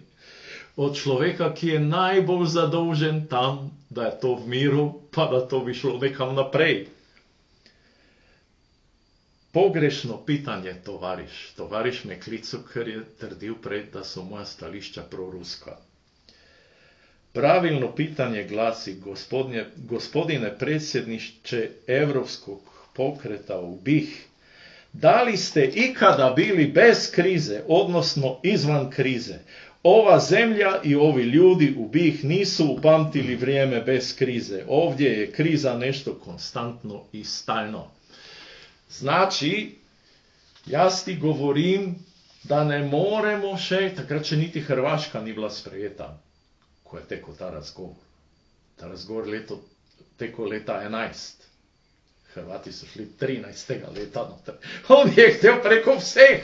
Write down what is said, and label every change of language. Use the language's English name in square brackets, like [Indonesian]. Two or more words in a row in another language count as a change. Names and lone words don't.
[Slovenian] Od človeka, ki je najbolj zadolžen tam, da je to v miru, pa da to bi šlo nekam naprej. [Bosnian] Pogrešno pitanje, [Slovenian] tovariš. Tovariš me klical, ker je trdil prej, da so moja stališča proruska. [Bosnian] Pravilno pitanje glasi, gospodine predsjedniče Evropskog pokreta u BiH, da li ste ikada bili bez krize, odnosno izvan krize? Ova zemlja i ovi ljudi u BiH nisu upamtili vrijeme bez krize. Ovdje je kriza nešto konstantno i stalno. Znači, [Slovenian] jaz ti govorim, da ne moremo še, takrat še niti Hrvaška ni bila sprejeta, ko je tekel ta razgovor. Ta razgovor tekel leta 11. Hrvati so šli 13. leta noter. On je htel preko vseh.